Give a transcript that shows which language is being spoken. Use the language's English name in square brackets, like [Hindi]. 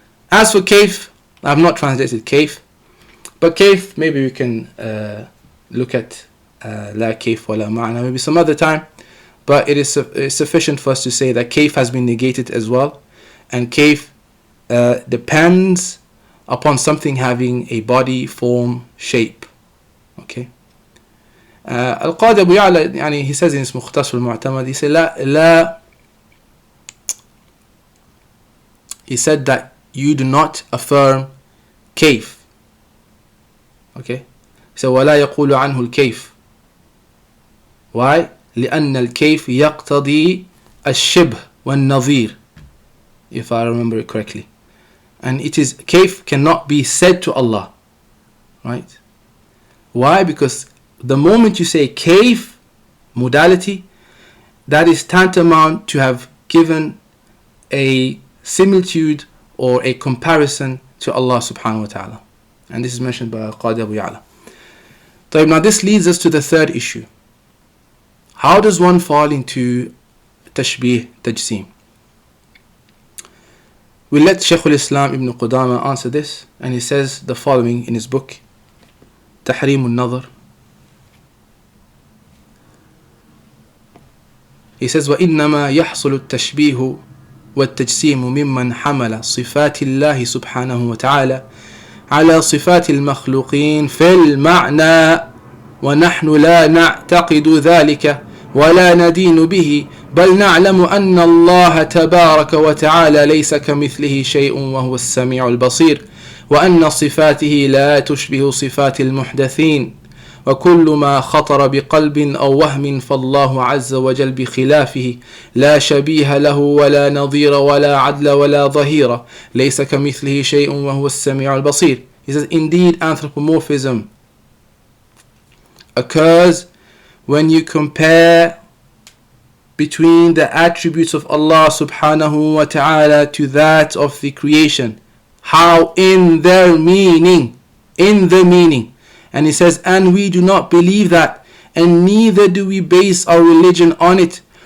[English] As for kayf, I have not translated kayf, but kayf, maybe we can look at la kayf wa la ma'na maybe some other time, but it is sufficient for us to say that kayf has been negated as well, and kayf depends upon something having a body, form, shape. Okay. Al-Qadi Abu Ya'la, he says in his Mukhtasar al-Mu'tamad, he said he said that you do not affirm kayf. Okay. [Arabic] So ولا يقول عنه الكيف. [English] Why? [Arabic] لأن الكيف يقتضي الشبه والنظير, [English] if I remember it correctly. And it is, kayf cannot be said to Allah. Right? Why? Because the moment you say kayf, modality, that is tantamount to have given a similitude or a comparison to Allah subhanahu wa ta'ala. And this is mentioned by Qadi Abu Ya'la. Now this leads us to the third issue. How does one fall into tashbih, tajsim? We'll let Shaykh al-Islam Ibn Qudama answer this, and he says the following in his book, Tahrim al-Nadhr. He says, [Arabic] وَإِنَّمَا يَحْصُلُ التَّشْبِيهُ وَالتَّجْسِيمُ مِمَّنْ حَمَلَ صِفَاتِ اللَّهِ سُبْحَانَهُ وَتَعَالَى على صفات المخلوقين في المعنى ونحن لا نعتقد ذلك ولا ندين به بل نعلم أن الله تبارك وتعالى ليس كمثله شيء وهو السميع البصير وأن صفاته لا تشبه صفات المحدثين وكل ما خطر بقلب أو وهم فالله عز وجل بخلافه لا شبيه له ولا نظير ولا عدل ولا ظهير ليس كمثله شيء وهو السميع البصير. [English] He says, indeed anthropomorphism occurs when you compare between the attributes of Allah subhanahu wa ta'ala to that of the creation. How? In their meaning. In the meaning. And he says, and we do not believe that, and neither do we base our religion on it.